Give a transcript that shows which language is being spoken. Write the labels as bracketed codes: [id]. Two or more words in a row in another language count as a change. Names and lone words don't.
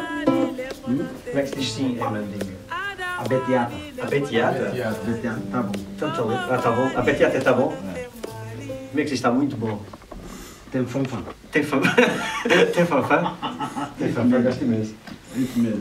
[pt] Como é que se diz sim em mandinga? Abetiata. Abetiata? Abetiata, tá bom. Então tá bom. Tá bom. Abetiata tá bom? Como é que se diz? Está muito bom. Tem fanfã. Tem fanfã? Tem fanfã? Tem fanfã, gosto imenso. Isso mesmo.